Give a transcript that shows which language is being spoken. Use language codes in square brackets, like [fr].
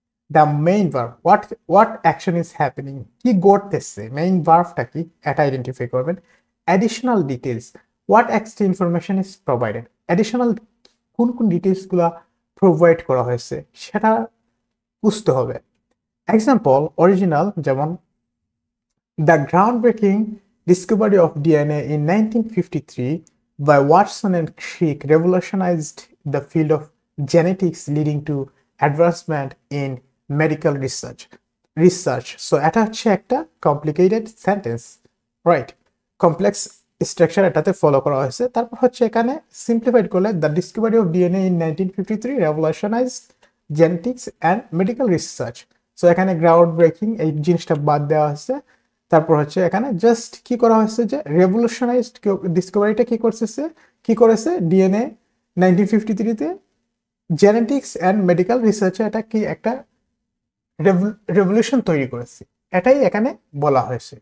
[en] the main verb, what action is happening, [bn] কি ঘটতেছে, main ভার্বটা কি, এটা আইডেন্টিফাই করবেন। [en] additional details, what extra information is provided, [bn] additional কোন কোন ডিটেলসগুলো প্রোভাইড করা হয়েছে সেটা বুঝতে হবে। [en] Example, original, যেমন the ground breaking discovery of DNA in 1953 by Watson and Crick revolutionized the field of genetics, leading to advancement in medical research. [bn] So এটা হচ্ছে একটা complicated sentence, right? Complex structure এটাতে ফলো করা হয়েছে। তারপর হচ্ছে এখানে সিম্পলিফাইড করলে, [en] The discovery of DNA in 1953 revolutionized genetics and medical research. [bn] So এখানে গ্রাউন্ড ব্রেকিং এই জিনিসটা বাদ দেওয়া হয়েছে। তারপর হচ্ছে এখানে জাস্ট কি করা হয়েছে যে রেভলিউশনাইজড ডিসকভারিটা কি করেছে ডিএনএ 1953-তে, জেনেটিক্স অ্যান্ড মেডিকেল রিসার্চে এটা কি একটা রেভলিউশন তৈরি করেছে, এটাই এখানে বলা হয়েছে।